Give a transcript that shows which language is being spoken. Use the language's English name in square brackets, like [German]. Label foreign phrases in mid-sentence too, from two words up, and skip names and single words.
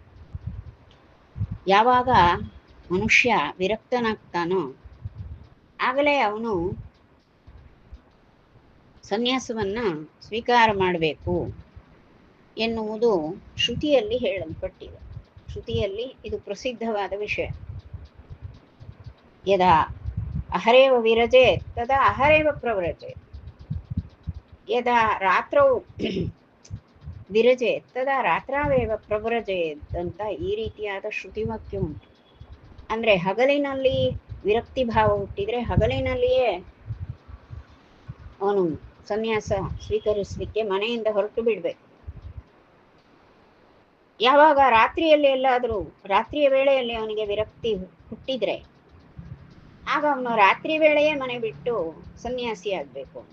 [Kannada] ಯಾವಾಗ ಮನುಷ್ಯ ವಿರಕ್ತನಾಗ್ತಾನೋ ಆಗಲೇ ಅವನು ಸನ್ಯಾಸವನ್ನ ಸ್ವೀಕಾರ ಮಾಡಬೇಕು ಎನ್ನುವುದು ಶ್ರುತಿಯಲ್ಲಿ ಹೇಳಲ್ಪಟ್ಟಿದೆ. ಶ್ರುತಿಯಲ್ಲಿ ಇದು ಪ್ರಸಿದ್ಧವಾದ ವಿಷಯ. [Sanskrit] ಯದಾ ಅಹರೇವ ವಿರಜೆ ತದಾ ಅಹರೇವ ಪ್ರವ್ರಜೆ, ಯದಾ ರಾತ್ರೌ ವಿರಜೆ ತದಾ ರಾತ್ರಾವೇವ ಪ್ರವ್ರಜೆ [Kannada] ಅಂತ ಈ ರೀತಿಯಾದ ಶ್ರುತಿವಾಕ್ಯ ಉಂಟು. ಅಂದರೆ ಹಗಲಿನಲ್ಲಿ ವಿರಕ್ತಿ ಭಾವ ಹುಟ್ಟಿದ್ರೆ ಹಗಲಿನಲ್ಲಿಯೇ ಅವನು ಸನ್ಯಾಸ ಸ್ವೀಕರಿಸಲಿಕ್ಕೆ ಮನೆಯಿಂದ ಹೊರಟು ಬಿಡಬೇಕು. ಯಾವಾಗ ರಾತ್ರಿಯಲ್ಲಿ ಎಲ್ಲಾದರೂ ರಾತ್ರಿಯ ವೇಳೆಯಲ್ಲಿ ಅವನಿಗೆ ವಿರಕ್ತಿ ಹುಟ್ಟಿದ್ರೆ ಆಗ ಅವನು ರಾತ್ರಿ ವೇಳೆಯೇ ಮನೆ ಬಿಟ್ಟು ಸನ್ಯಾಸಿ ಆಗಬೇಕು ಅಂತ.